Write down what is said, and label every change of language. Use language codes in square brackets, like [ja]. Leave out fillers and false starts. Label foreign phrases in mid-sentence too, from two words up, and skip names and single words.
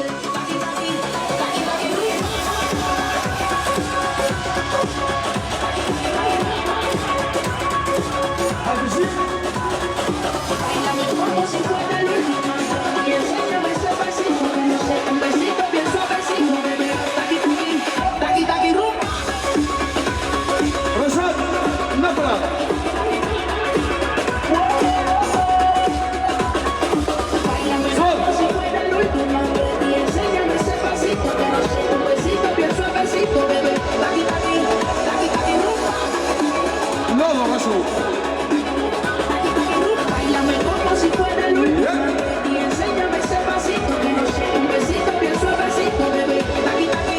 [es] Taqui, taqui, taqui, taqui, rumba. Báilame como si fuera la última vez y enséñame ese pasito que no sé, un besito bien suavecito, bebé. Taqui, taqui, taqui, taqui, rumba. [ar] رشاد نقرة [es] Báilame como si fuera la última vez y enséñame ese pasito que no sé, un besito bien suavecito, bebé. Taqui, taqui, taqui, taqui, rumba. [ar] لا لا رشاد [es] Báilame como si fuera la última vez y enséñame ese pasito que no sé, un besito bien suavecito, bebé. Taqui, taqui,